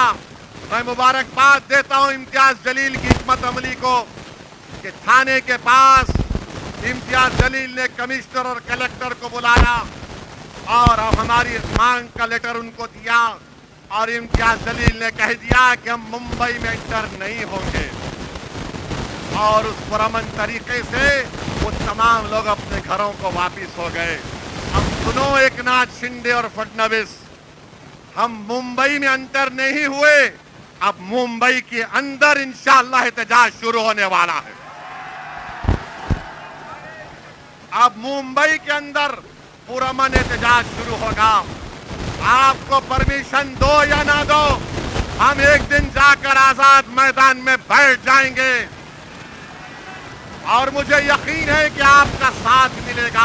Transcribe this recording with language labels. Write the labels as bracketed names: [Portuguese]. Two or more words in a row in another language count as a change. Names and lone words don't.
[Urdu] میں مبارکباد دیتا ہوں امتیاز جلیل کی حکمت عملی کو کہ تھانے کے پاس امتیاز جلیل نے کمشنر اور کلکٹر کو بلایا اور ہماری مانگ کا لیٹر ان کو دیا, اور امتیاز جلیل نے کہہ دیا کہ ہم ممبئی میں انٹر نہیں ہوں گے. اور اس پرامن طریقے سے وہ تمام لوگ اپنے گھروں کو واپس ہو گئے. اب سنو ایک ناتھ شنڈے اور فڈنویس, ہم ممبئی میں انٹر نہیں ہوئے, اب ممبئی کے اندر [Arabic] انشاءاللہ [Urdu] احتجاج شروع ہونے والا ہے. اب ممبئی کے اندر پرامن احتجاج شروع ہوگا. آپ کو پرمیشن دو یا نہ دو, ہم ایک دن جا کر آزاد میدان میں بیٹھ جائیں گے, اور مجھے یقین ہے کہ آپ کا ساتھ ملے گا.